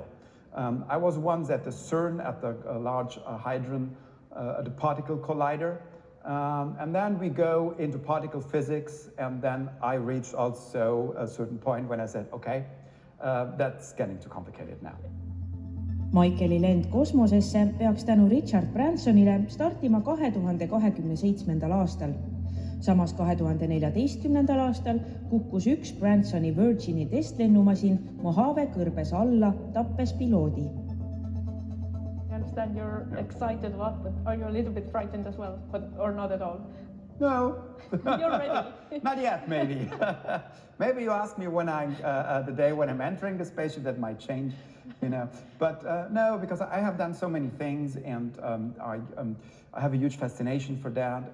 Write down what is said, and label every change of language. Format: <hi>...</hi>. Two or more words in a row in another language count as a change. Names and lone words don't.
<en>I was once at the CERN, at the Large Hadron, the Particle Collider. And then we go into particle physics, and then I reached also a certain point when I said, okay, that's getting too complicated now.</en> <et>Michaeli lend kosmosesse peaks tänu Richard Bransonile startima 2027. aastal. Samas 2014. aastal kukkus üks Bransoni Virgini testlennumasin Mojave kõrbes alla, tappes piloodi.</et> <en>You're excited a lot, but are you a little bit frightened as well, or not at all? No. You're ready. Not yet, maybe. Maybe you ask me when I'm the day when I'm entering the spaceship, that might change. you know. But no, because I have done so many things, and I have a huge fascination for that.</en>